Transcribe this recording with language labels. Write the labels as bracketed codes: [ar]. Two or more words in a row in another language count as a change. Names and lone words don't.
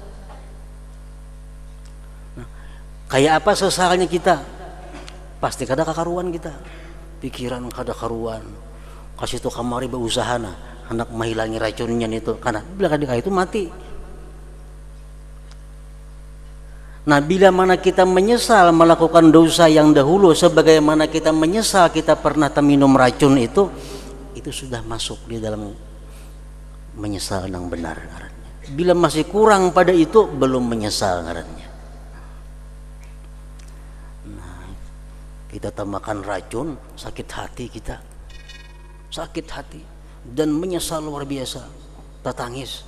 [bjn] Nah, kayak apa sesalnya kita? Pasti kada kakaruan kita. Pikiran kada karuan, kasih tu kamari berusaha nah hendak menghilangi racunnya itu, karena bila kada itu mati. Nah, bila mana kita menyesal melakukan dosa yang dahulu, sebagaimana kita menyesal kita pernah minum racun itu sudah masuk di dalam menyesal yang benar ngarannya. Bila masih kurang pada itu, belum menyesal ngarannya. Kita tambahkan racun, sakit hati kita, sakit hati dan menyesal luar biasa, tatangis.